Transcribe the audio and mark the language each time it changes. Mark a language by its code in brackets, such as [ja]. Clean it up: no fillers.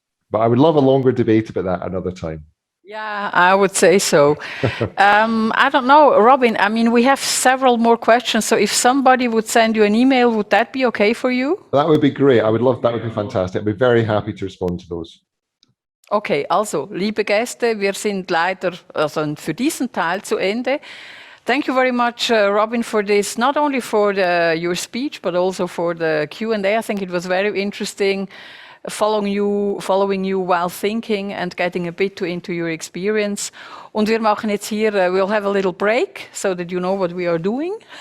[en] But I would love a longer debate about that another time. Yeah, I would say so. I don't know, Robin, I mean, we have several more questions. So if somebody would send you an email, would that be okay for you? That would be great. That would be fantastic. I'd be very happy to respond to those. [de] Okay, also, liebe Gäste, wir sind leider für diesen Teil zu Ende. [en] Thank you very much, Robin, for this, not only for your speech, but also for the Q&A. I think it was very interesting. Following you while thinking and getting a bit into your experience. [de] Und wir machen jetzt hier, [en] we'll have a little break so that you know what we are doing.